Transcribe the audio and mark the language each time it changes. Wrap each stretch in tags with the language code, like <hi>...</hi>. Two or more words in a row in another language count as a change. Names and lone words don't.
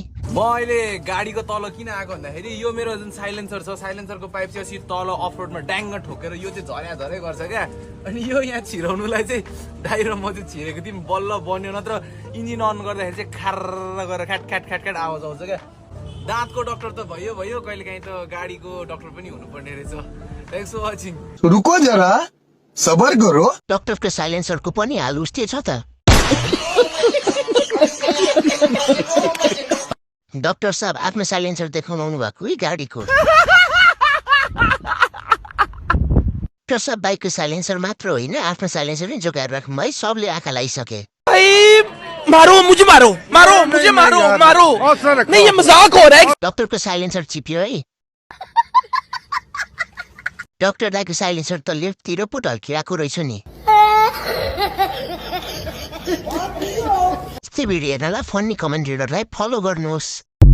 <ne>म अहिले गाडीको तल किन आएको भन्दाखेरि यो मेरो जुन साइलेन्सर छ साइलेन्सरको पाइप चाहिँ अस्ति तल अफ रोडमा ड्याङ्ग ठोकेर यो चाहिँ झरै गर्छ क्या। अनि यो यहाँ छिराउनुलाई चाहिँ दाइ र म चाहिँ छिरेको थियौँ बल्ल बन्यो, नत्र इन्जिन अन गर्दाखेरि चाहिँ खार गरेर ख्याट आवाज आउँछ क्या। दाँतको डक्टर त भयो कहिले काहीँ त गाडीको डक्टर पनि हुनुपर्ने रहेछ।</ne> <en>thanks for watching.</en> <hi>रुको जरा सबर करो।</hi> <ne>डक्टरको साइलेन्सरको पनि हाल उस्तै छ त। डक्टर साहब आफ्नो साइलेन्सर देखाउनु भएको है गाडीको। डक्टर साहब बाइकको साइलेन्सर मात्र होइन आफ्नो साइलेन्सर पनि जोगाएर राख्नु है, सबले आँखा लगाइसके।</ne> <hi>मुझे मारो नहीं ये मजाक हो रहा है।</hi> <ne>डक्टरको साइलेन्सर चिप्यो है। डक्टर दाइको साइलेन्सर त लेफ्टतिर पो ढल्किरहेको रहेछ नि। यस्तै भिडियो हेर्नलाई फन्नी कमेन्ट रिडरलाई फलो गर्नुहोस्।</ne>